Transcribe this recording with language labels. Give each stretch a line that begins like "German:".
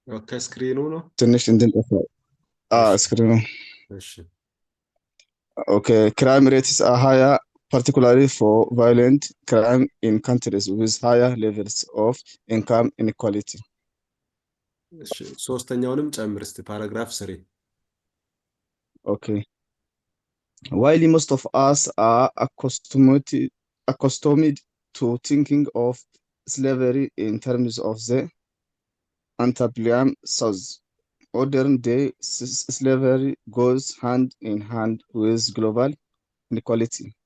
Amharic: ከስክሪኑ ነው ትንሽ እንድንጠፋ ስክሪኑ እሺ
English: Okay, crime rates are higher, particularly for violent crime in countries with higher levels of income inequality.
Amharic: እሺ ሶስተኛውንም ጨምር እስቲ ፓራግራፍ 3
English: Okay. While most of us are accustomed to thinking of slavery in terms of the antebellum South, modern day slavery goes hand in hand with global inequality.